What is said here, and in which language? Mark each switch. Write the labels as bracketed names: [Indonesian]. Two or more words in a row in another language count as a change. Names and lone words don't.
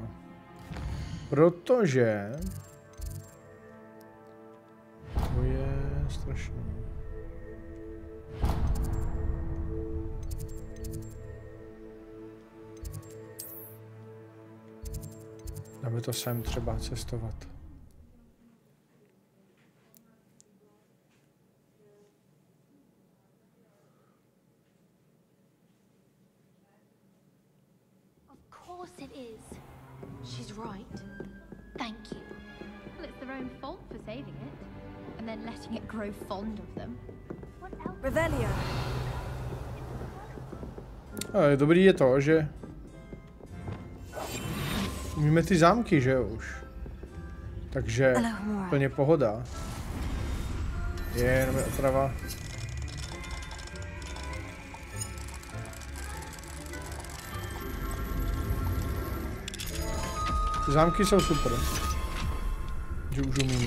[Czech] Protože... To je strašný. Dáme to sem třeba cestovat. [English] It is. She's right. Thank you. Well, it's their own fault for saving it, and then letting it grow fond of them. What else? [Czech] Revelio. Ale dobrý je to, že umíme ty zámky, že jo už. Takže úplně pohoda. Je jenom otrava. Ty zámky jsou super, že už umíme.